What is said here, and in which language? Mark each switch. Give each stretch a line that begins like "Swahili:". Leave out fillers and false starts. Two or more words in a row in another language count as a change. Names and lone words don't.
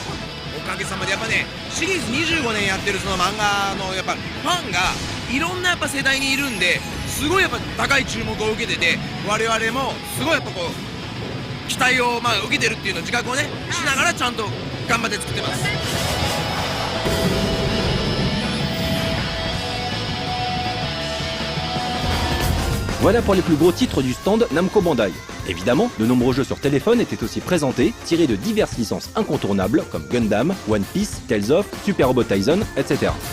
Japanese: おかげさまでやっぱねシリーズ25年やってるその漫画のやっぱファンがいろんなやっぱ世代にいるんですごいやっぱ高い注目を受けてて我々もすごいやっぱ期待を受けてるっていうのを自覚をねしながらちゃんと頑張って作ってます。
French: Voilà pour les plus gros titres du stand Namco Bandai. Évidemment, de nombreux jeux sur téléphone étaient aussi présentés, tirés de diverses licences incontournables comme Gundam, One Piece, Tales of, Super Robot Tyson, etc.